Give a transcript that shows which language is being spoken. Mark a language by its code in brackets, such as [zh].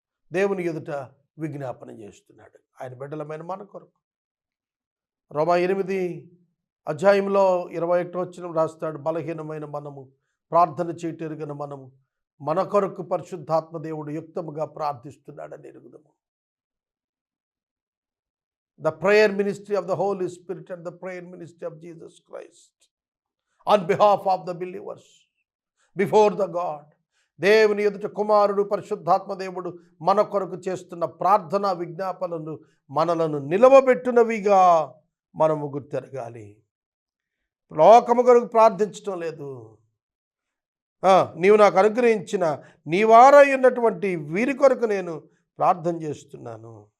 [te] దేవుని ఎదుట విజ్ఞాపన చేస్తున్నాడు ఆయన బిడ్డలమైన మన కొరకు. రోమా 8 అధ్యాయంలో 21వ వచనం రాస్తాడు, బలహీనమైన మనము, ప్రార్థన చేయటెరుగని మనము, మన కొరకు పరిశుద్ధాత్మ దేవుడు యుక్తముగా ప్రార్థిస్తున్నాడని ఎరుగుదము. [en] The prayer ministry of the Holy Spirit and the prayer ministry of Jesus Christ on behalf of the believers before the God. [te] దేవుని ఎదుట కుమారుడు పరిశుద్ధాత్మ దేవుడు మన కొరకు చేస్తున్న ప్రార్థనా విజ్ఞాపనలు మనలను నిలవబెట్టునవిగా మనము గుర్తెరగాలి. లోకము కొరకు ప్రార్థించటం లేదు. నీవు నాకు అనుగ్రహించిన నీ వారై ఉన్నటువంటి వీరి కొరకు నేను ప్రార్థన చేస్తున్నాను.